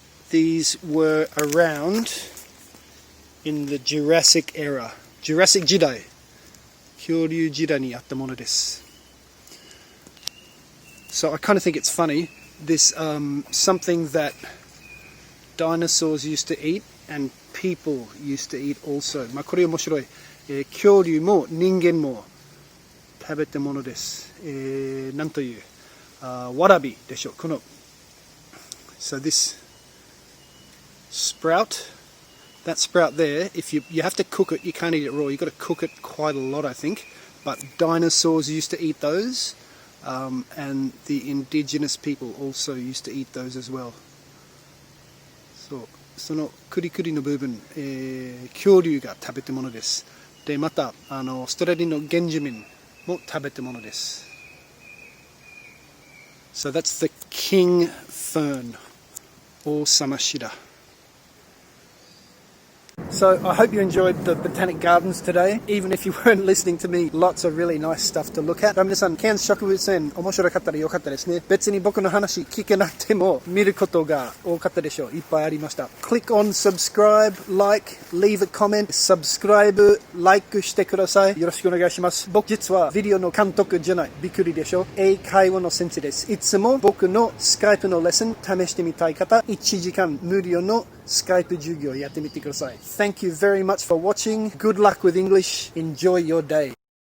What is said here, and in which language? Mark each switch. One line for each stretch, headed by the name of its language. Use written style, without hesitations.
English: These were around in the Jurassic era. Jurassic 時代。
Japanese: 恐竜時代にあったものです。
English: So I kind of think it's funny. This something that dinosaurs used to eat and people used to eat also.
Japanese: まあこれ面白い。恐竜も人間も食べたものです。なんというわらびでしょう。この
English: So this sprout, that sprout there, if you have to cook it, you can't eat it raw. You've got to cook it quite a lot, I think. But dinosaurs used to eat those, and the indigenous people also used to eat those as well.
Japanese: そのクリクリの部分、恐竜が食べたものです。で、またオーストラリアの原住民も食べたものです。
English: So that's the king fern, 王様シダ。 So I hope you enjoyed the botanic gardens today. Even if you weren't listening to me, lots of really nice stuff to look at.
Japanese: 皆さん、ケアンズ植物園面白かったらよかったですね。別に僕の話聞けなくても見ることが多かったでしょう。いっぱいありました。
English: Click on subscribe, like, leave a comment, subscribe, like
Japanese: してください。よろしくお願いします。僕実はビデオの監督じゃない。びっくりでしょ。英会話の先生です。いつも僕のスカイプのレッスン試してみたい方、1時間無料のスカイプ授業やってみてください。
English: Thank you very much for watching. Good luck with English. Enjoy your day.